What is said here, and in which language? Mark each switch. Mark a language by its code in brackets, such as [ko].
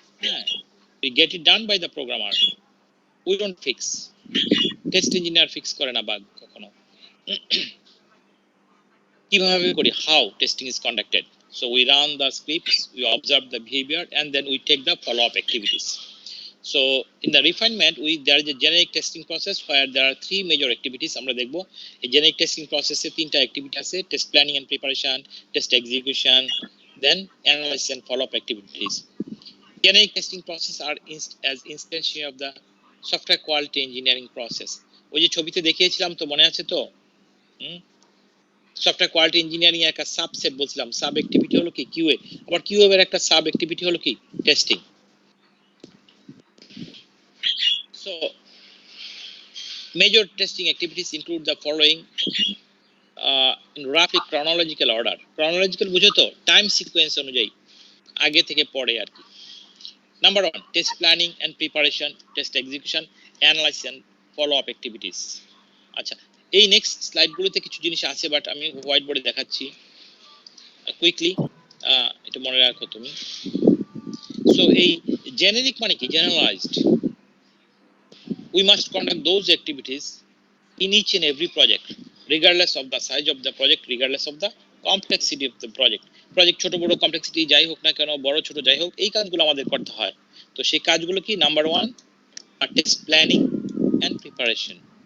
[en] হ্যাঁ, we get it done by the programmer, we don't fix. [bn] Test engineer fix করে না bug কখনো। কিভাবে করি? [en] How testing is conducted: so we run the scripts, we observe the behaviour and then we take the follow up activities. So in the refinement, there is a generic testing process where there are 3 major activities. [bn] আমরা দেখব এই [en] generic testing process [bn] এ 3টা activity আছে: [en] test planning and preparation, test execution, then analysis and follow up activities. Generic testing process are as instantiation of the software quality engineering process. [bn] ওই যে ছবিতে দেখিয়েছিলাম তো, মনে আছে তো? সফটওয়্যার কোয়ালিটি ইঞ্জিনিয়ারিং এর একটা সাবসেট বলছিলাম, সাব অ্যাক্টিভিটি হলো কি কিউএ, আবার কিউএ এর একটা সাব অ্যাক্টিভিটি হলো কি testing. [en] So major testing activities include the following in roughly chronological order. [bn] Chronological বুঝো তো, টাইম সিকোয়েন্স অনুযায়ী, আগে থেকে পরে আর কি। [en] Number 1, test planning and preparation, test execution, analysis and follow up activities. [bn] আচ্ছা, এই নেক্সট স্লাইডগুলোতে কিছু জিনিস আছে, বাট আমি হোয়াইট বোর্ডে দেখাচ্ছি কুইকলি, এটা মনে রাখো তুমি। সো এই জেনেরিক মানে কি? Generalised. [en] We must conduct those activities in each and every project, regardless of the size of the project, regardless of the complexity of the project. [bn] Project ছোট বড় কমপ্লেক্সিটি যাই হোক না কেন, বড় ছোট যাই হোক, এই কাজগুলো আমাদের করতে হয়। তো সেই কাজগুলো কি? [en] Number 1, test planning and preparation.